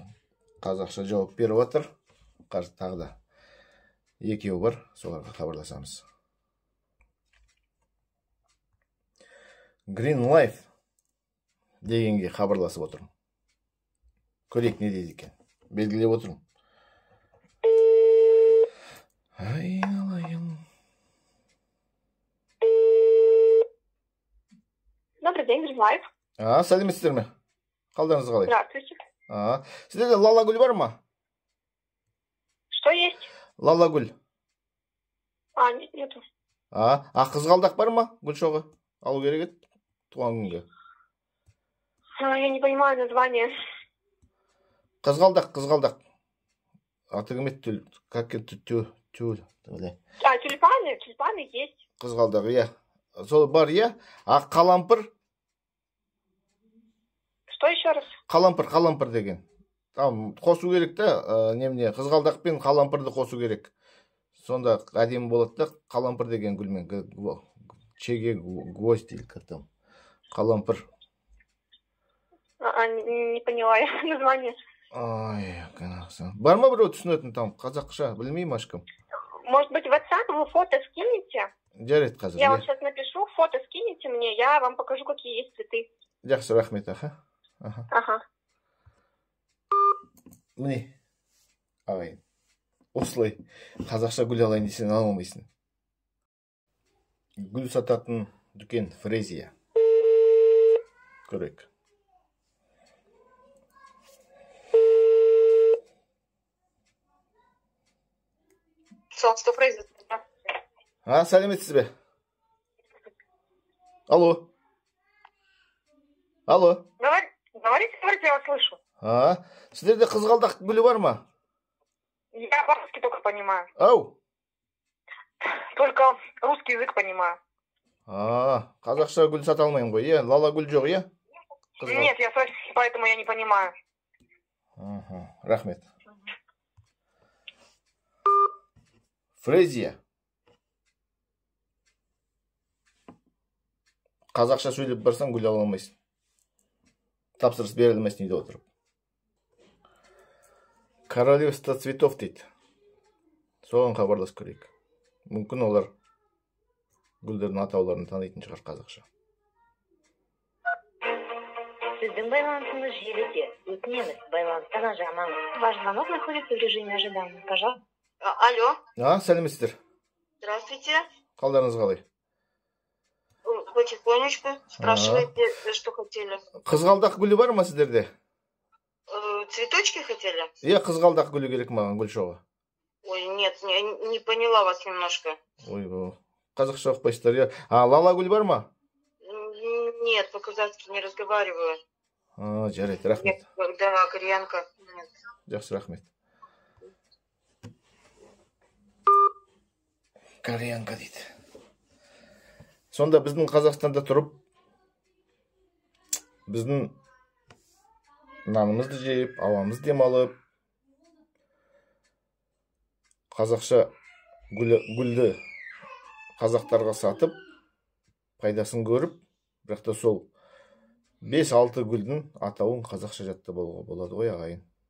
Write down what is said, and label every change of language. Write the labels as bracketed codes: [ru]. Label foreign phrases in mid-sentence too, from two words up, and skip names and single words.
[kk] Қазақша жауап беріп отыр. Тағы да 2 бар, соларға хабарласамыз. Green Life дегенге хабарласып отырмын. Көрейік не дейді екен. Белгілеп отырмын. [ru] Добрый день, Green Life. [kk] Сәлеметсіздер ме? Қалдарыңыз қалай? [ru] Здравствуйте. [kk] Сіздерде лала гүл бар ма? [ru] Что есть? [kk] Лалагүл. [ru] Нет, нету. [kk] Қызғалдақ бар ма, Гүлшоғы? Алу керек еді туған күнге. [ru] Я не понимаю название. [kk] Қызғалдақ. Атығымет [ru] как это тюль. Тюльпаны есть. [kk] Қызғалдақ, иә. Сол бар, иә. Қалампыр. [ru] Что еще раз? [kk] Қалампыр деген. Там қосу керек та, немне, қызғалдақ пен қалампырды қосу керек. Сонда әдемі болады да, қалампыр деген гүлмен. [ru] Чеге гвоздь или как там. Қалампыр. Не поняла я название. [kk] Ой, канақсан. Бар ма біреу түсінетін там, қазақша, білмеймін ашкім. [ru] Может быть, в WhatsApp вы фото скинете? [kk] Жарайды қазір. [ru] Я вам сейчас напишу, фото скинете мне, я вам покажу, какие есть цветы. [kk] Жақсы, рахмет, аха. [ru] Ага. [kk] Міне, ағайын. Осылай қазақша гүл алайын десең ала алмайсың. Гүл сататын дүкен Фрезия. Көрейік. [ru] Солнце Фрезия. [kk] Сәлеметсіз бе? [ru] Алло. Говорите, я вас слышу. [kk] Сіздерде қызғалдақ гүлі бар ма? [ru] Я по-русски только понимаю. Ау. Только русский язык понимаю. [kk] Қазақша гүл сата алмаймын ғой, е? Лала гүл жоқ, е? [ru] Нет, я совсем, поэтому я не понимаю. [kk] Рахмет. Фрезия. Қазақша сөйлеп барсаң гүл ала алмайсың. Тапсырыс берілмесін үйде отырып. Королевство цветов дейді. Соған хабарлас көрейік. Мүмкін олар гүлдердің атауларын танитын шығар қазақша. Сіздің байланысыңыз желіде. Өтінеміз, байланыстан ажырамаңыз. [ru] Ваш звонок находится в режиме ожидания. Пожалуйста. Алло. [kk] Сәлеметсіздер. [ru] Здравствуйте. [kk] Қалдарыңыз қалай? [ru] Потихонечку. Спрашивайте, что хотели. [kk] Қызғалдақ гүлі бар ма сіздерде? [ru] Цветочки хотели? [kk] Қызғалдақ гүлі керек маған, Гүлшоға. [ru] Ой, нет, не поняла вас немножко. [kk] Ой, қазақша оқпайсыздар, я. Лала гүл бар ма? [ru] Нет, по-казахски не разговариваю. [kk] Жарайды, рахмет. [ru] Да, кореянка. [kk] Жақсы, рахмет. Кореянка дейді. Сонда біздің Қазақстанда тұрып, біздің нанымызды жеп, ауамыз демалып, қазақша гүлді қазақтарға сатып, пайдасын көріп, бірақ та сол 5-6 гүлдің атауын қазақша жаттап алуға болады ғой, ағайын.